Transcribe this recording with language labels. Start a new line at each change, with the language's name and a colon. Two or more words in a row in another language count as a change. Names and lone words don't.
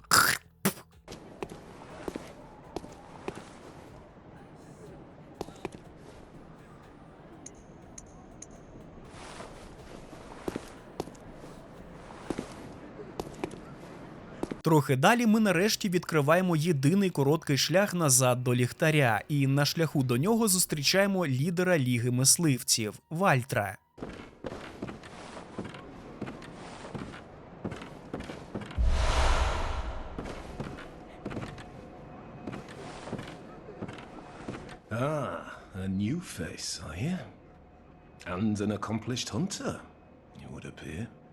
Ukrainian: Трохи далі ми нарешті відкриваємо єдиний короткий шлях назад до ліхтаря, і на шляху до нього зустрічаємо лідера Ліги мисливців – Вальтра.
English: Ah, a new face, are you? And an accomplished hunter, it would appear.